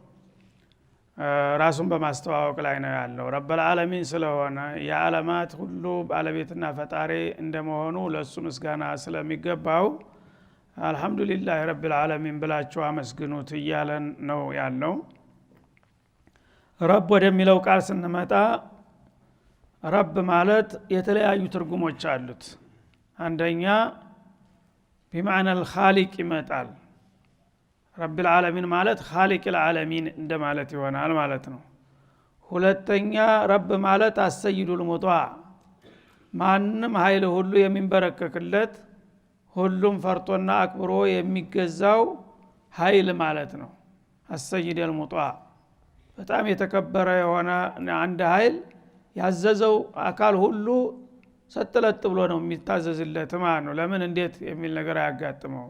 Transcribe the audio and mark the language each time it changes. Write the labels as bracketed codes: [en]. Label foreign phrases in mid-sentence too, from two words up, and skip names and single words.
[am] ራሱን በማስተዋወቅ ላይ ነው ያለው። [ar] رب العالمين [am] ስለሆነ የዓለማት ሁሉ ባለቤትና ፈጣሪ እንደመሆኑ ለሱ ምስጋና ስለሚገባው [ar] الحمد لله رب العالمين [am] ብላችሁ አመስግኑት እያለን ነው ያለው። ረብ ወደሚለው ቃል ስንመጣ ረብ ማለት የተለያዩ ትርጉሞች አሉት። አንደኛ [ar] بمعنى الخالق [am] ይመጣል። [ar] رب العالمين [am] ማለት [ar] خالق العالمين [am] እንደማለት ይሆናል ማለት ነው። ሁለተኛ ረብ ማለት [ar] السيد المطاع [am] ማንም ኃይል ሁሉ የሚንበረከክለት ሁሉም ፈርጦና አክብሮ የሚገዛው ኃይል ማለት ነው። አሰይዱል ሙጣዕ በጣም የተከበረ የሆነ አንድ ኃይል ያዘዘው አካል ሁሉ ሰጥለጥ ብሎ ነው የሚታዘዝለት ማለት ነው። ለምን እንዴት የሚል ነገር አያጋጥመው